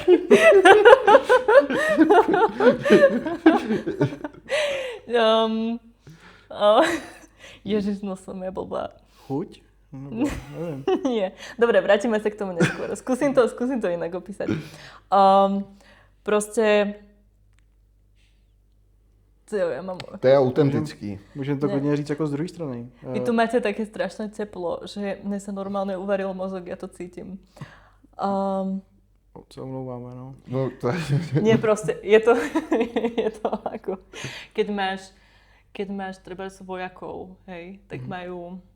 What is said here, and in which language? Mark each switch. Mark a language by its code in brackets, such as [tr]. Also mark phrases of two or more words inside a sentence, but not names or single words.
[sk] Ježiš, no som ja blbá. Chuť? Nebo, neviem. Nie. Dobre, vrátime sa k tomu neskôr. Skúsim to inak opísať. Proste... Ja mám... [cs] To je autentický. Můžeme to klidně říct jako z druhé strany. [sk] Vy tu máte také strašné teplo, že mne sa normálne uvaril mozog, ja to cítim. [cs] Se omlouváme, no. No, to je... [sk] Nie, proste, je to ako, keď máš treba vojakov, hej, tak majú...